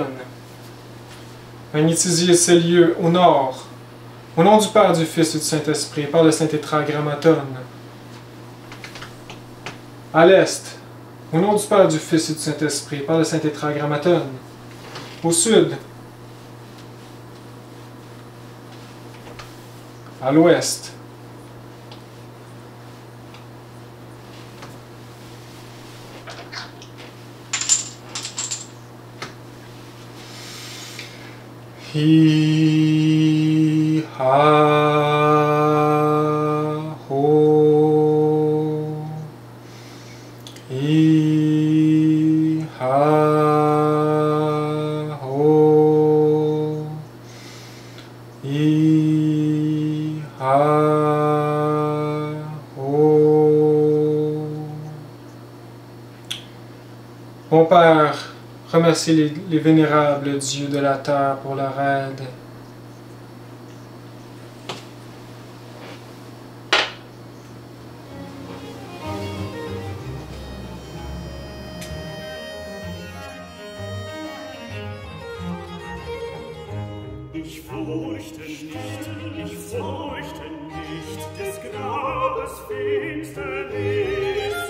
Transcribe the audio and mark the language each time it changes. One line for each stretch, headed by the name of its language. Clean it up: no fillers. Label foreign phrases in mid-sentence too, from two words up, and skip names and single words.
French: Magnétisez ces lieux au nord, au nom du Père, du Fils et du Saint-Esprit, et par le Saint-Tétragrammaton. À l'est, au nom du Père, du Fils et du Saint-Esprit, et par le Saint-Tétragrammaton. Au sud, à l'ouest, Hi ha ho, hi ha ho, hi ha ho. Mon Père, remercie les vénérables dieux de la terre pour leur aide.
German: Ich fürchte nicht des Grabes Finsternis.